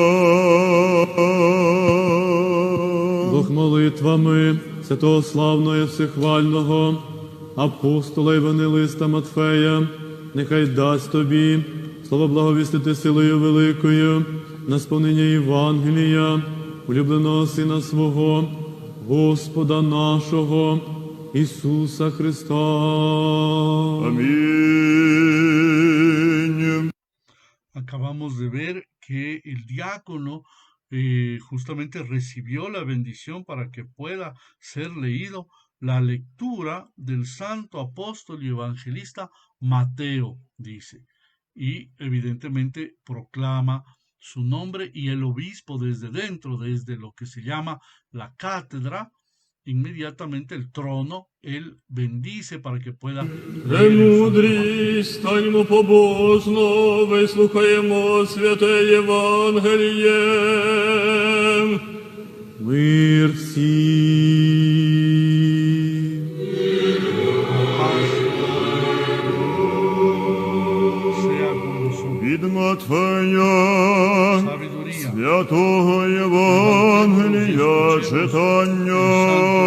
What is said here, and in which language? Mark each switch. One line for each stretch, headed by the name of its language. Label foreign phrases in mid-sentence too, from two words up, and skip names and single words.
Ukrainian: Бог молитвами святого славного і всехвального апостола і євангелиста Матфея нехай дасть тобі слово благовістити силою великою на сповнення Євангелія, улюбленого Сина свого, Господа нашого Ісуса Христа. Амінь.
Spanish: acabamos de ver que el diácono justamente recibió la bendición para que pueda ser leído la lectura del santo apóstol y evangelista Mateo, dice. Y evidentemente proclama su nombre, y el obispo desde dentro, desde lo que se llama la cátedra, inmediatamente el trono, él bendice para que pueda leer el
Ukrainian: Премудрість, станьмо побожно, вислухаємо святе Євангеліє. Мир всім.
Spanish: sea con nosotros.
Ukrainian: Від Матфея
Spanish: Sabiduría.
Ukrainian: святого Євангелія читання.